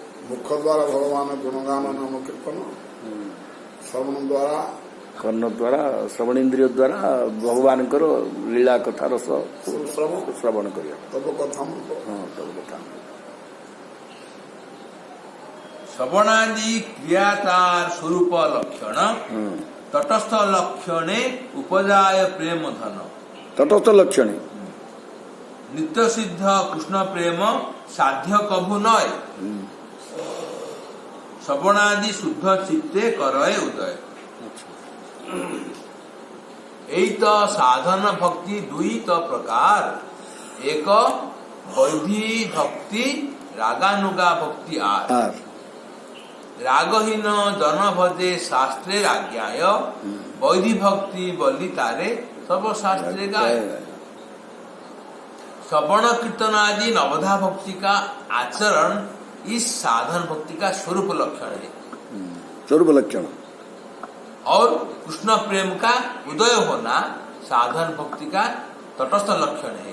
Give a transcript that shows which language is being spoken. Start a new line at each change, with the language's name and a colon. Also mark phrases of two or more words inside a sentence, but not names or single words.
Hindi: मुख द्वारा भगवान गुणगान नाम कीर्तन, श्रवण द्वारा
Odia: କର୍ଣ୍ଣ ଦ୍ୱାରା ଶ୍ରବଣ ଇନ୍ଦ୍ରିୟ ଦ୍ୱାରା ଭଗବାନଙ୍କର ଲୀଳା କଥା ରସ ଶ୍ରବଣ କରିବା।
Hindi: तब कथा
Odia: ହଁ ତବ କଥା।
Bangla: শ্রবণাদি ক্রিয়াতার স্বরূপ লক্ষণ তটস্থ লক্ষণে উপজায় প্রেম ধন।
Odia: ତଟସ୍ଥ ଲକ୍ଷଣୀ
Bangla: নিত্য সিদ্ধ কৃষ্ণ প্রেম সাধ্য কভু নয়। শ্রবণাদি শুদ্ধ চিত্তে করয় উদয়। এক সাধন ভক্তি দুই তো প্রকার, এক বৈধি ভক্তি রাগানুগা ভক্তি আর। রাগহীন জন ভজে শাস্ত্রে আজ্ঞায়, বৈধি ভক্তি বলি তারে সব শাস্ত্রে গায়।
Hindi: श्रवण कीर्तन आदि नवधा भक्ति का आचरण इस साधन भक्ति का स्वरूप लक्षण है, स्वरूप लक्षण। और कृष्ण प्रेम का उदय होना साधन भक्ति का तटस्थ लक्षण है।